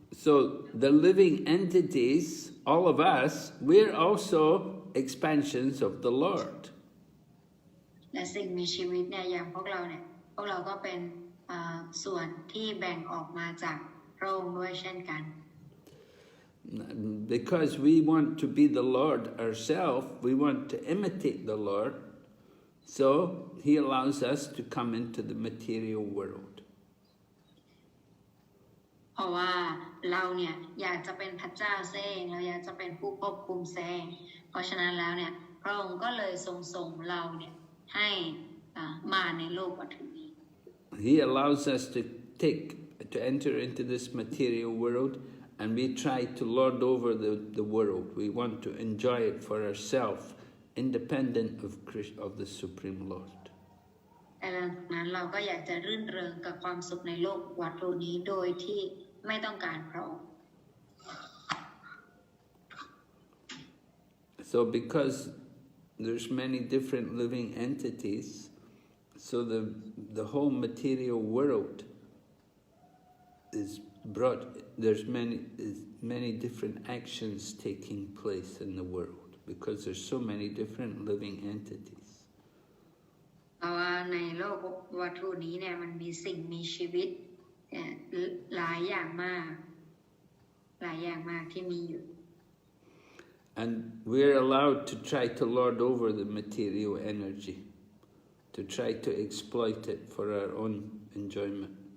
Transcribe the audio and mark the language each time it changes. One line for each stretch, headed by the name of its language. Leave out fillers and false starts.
English: So the living entities, all of us, we're also expansions of the Lord.
Thai: และสิ่งมีชีวิตเนี่ยอย่างพวกเราก็เป็นส่วนที่แบ่งออกมาจากพระองค์ด้วยเช่นกัน
English: Because we want to be the Lord ourselves, we want to imitate the Lord, so he allows us to come into the material world.
Thai: เพราะว่าเราเนี่ยอยากจะเป็นพระเจ้าเองเราอยากจะเป็นผู้ควบคุมเองเพราะฉะนั้นแล้วเนี่ยพระองค์ก็เลยทรงส่งเราเนี่ยให้มาในโลกวัตถุนี้
English: He allows us to enter into this material world, and we try to lord over the world. We want to enjoy it for ourselves, independent of the Supreme Lord.
Thai: แต่ดังนั้นเราก็อยากจะรื่นเริงกับความสุขในโลกวัตถุนี้โดยที่ไม่ต้องการพระองค์
English: So because there's many different living entities, so the whole material world is brought, there's many different actions taking place in the world because there's so many different living entities.
Thai: เพราะว่าในโลกวัตถุนี้เนี่ยมันมีสิ่งมีชีวิตหลายอย่างมากที่มีอยู่
English: And we're allowed to try to lord over the material energy, to try to exploit it for our own enjoyment.